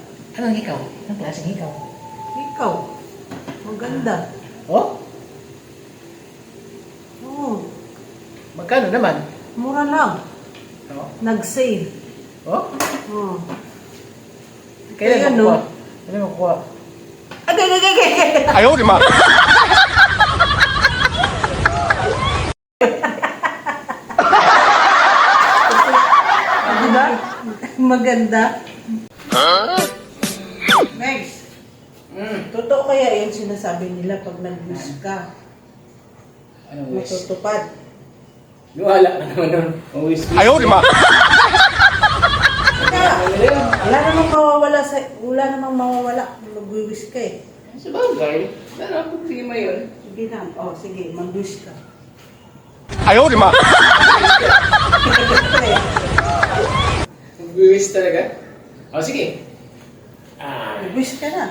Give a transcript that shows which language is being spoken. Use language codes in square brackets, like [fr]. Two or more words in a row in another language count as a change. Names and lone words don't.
[tl] Anong hikaw? Anong klaseng hikaw? Hikaw? Maganda. Oh? Oo, Magkano naman? mura lang. Oh? Nag-save. Oh? Oo. Kailan Ayan, mo kuha? no? Kailan mo kuha? Agay! [zh] 哎呦我的妈！ [tl] Diba? Maganda. Next. Totoo kaya yung sinasabi nila pag nag-wish ka, Anong wish? matutupad. Wala ka naman nun. Ang wish. [zh] 哎呦我的妈！ [tl] Kaya, wala namang mawawala kung mag-wish ka eh. Sa bagay, ano, problema yun. Sige na. Oh, sige, mag-wish ka. [zh] 哎呦我的妈！ [tl] Mag-wish talaga? O, sige. Mag-wish ka na.